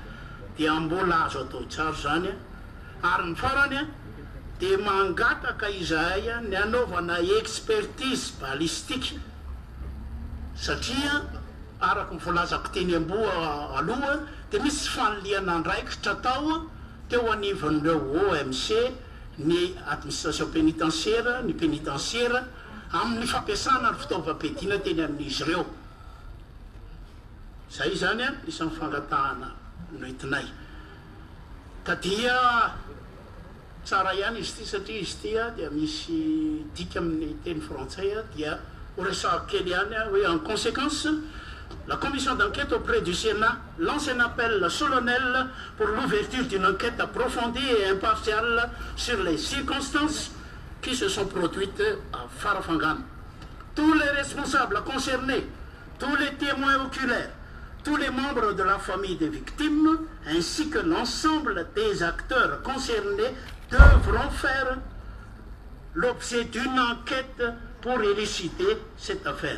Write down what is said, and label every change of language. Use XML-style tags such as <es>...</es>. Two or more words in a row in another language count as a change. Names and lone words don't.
<mg>dia mbola azo atao tsara zany a ary ny farany a dia mangataka izahay a ny anaovana</mg> <fr>expertise balistique</fr> <mg>satria araky mivolazako teny amboa aloha dia misy fanoliana andraikitra tao teo anivan'ireo OMC ny</mg> <fr>administration pénitentiaire</fr> <mg>ny pénitentiaire amin'ny fampiasana ny fitaovam-piadiana teny amin'izy ireo zay zany a isan'ny fangatahana noentinay ka dia tsara ihany izy ty satria izy ty a dia misy dika amin'ny teny frantsay a dia horesahako kely ihany a hoe</mg> <fr>en conséquence la commission d'enquête auprès du Sénat lance un appel solennel pour l'ouverture d'une enquête approfondie et impartiale sur les circonstances qui se sont produites à Farafangane. Tous les responsables concernés, tous les témoins oculaires, tous les membres de la famille des victimes, ainsi que l'ensemble des acteurs concernés devront faire l'objet d'une enquête pour élucider cette affaire.</fr>